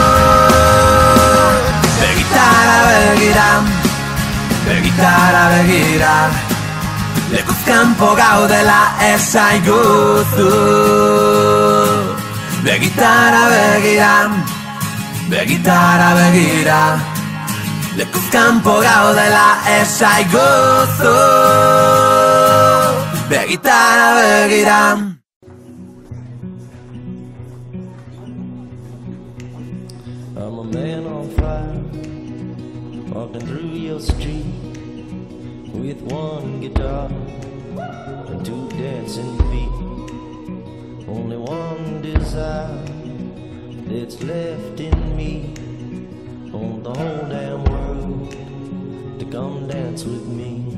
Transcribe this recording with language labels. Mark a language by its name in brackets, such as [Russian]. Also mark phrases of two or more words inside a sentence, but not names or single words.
[Basque] Begitara begira, begitara begira, lekuz kanpo gaudela ezaiguzu. Begitara begira, begitara begira, lekuz kanpo gaudela ezaiguzu. Begitara begira. [English] I'm a man on fire, walking through your street with one guitar and two dancing feet. Only one desire that's left in me, on the whole damn world to come dance with me.